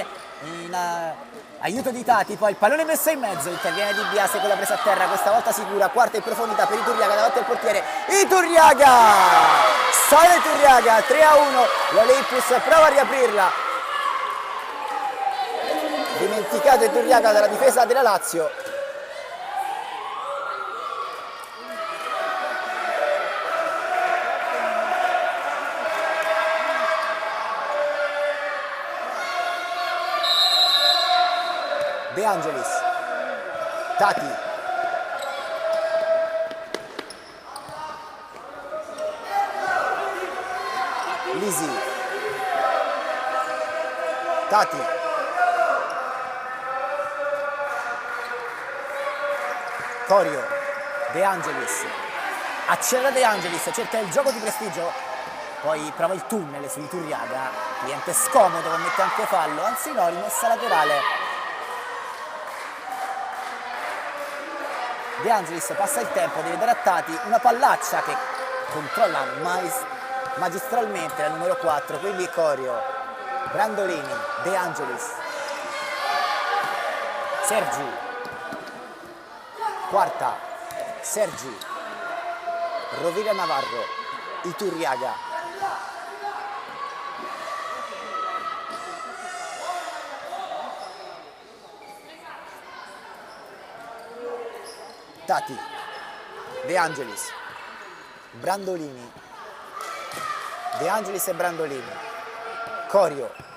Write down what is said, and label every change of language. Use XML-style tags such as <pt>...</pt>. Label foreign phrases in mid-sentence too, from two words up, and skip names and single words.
<it>in aiuto di Tati, poi il pallone messo in mezzo, interviene Di Biase con la presa a terra, questa volta sicura, quarta in profondità per Iturriaga davanti al portiere, Iturriaga! Sale Iturriaga, 3-1, l'Olympus prova a riaprirla. Dimenticato Iturriaga dalla difesa della Lazio. De Angelis, Tati, Lisi, Tati, Corio, De Angelis, accelera De Angelis, cerca il gioco di prestigio, poi prova il tunnel su Iturriaga, cliente scomodo, commette anche fallo, anzi no, rimessa laterale. De Angelis passa il tempo, deve dare a Tati una pallaccia che controlla magistralmente la numero 4, quindi Corio, Brandolini, De Angelis, Sergi, quarta, Sergi, Rovira Navarro, Iturriaga, Tati, De Angelis, Brandolini, De Angelis e Brandolini, Corio,</it>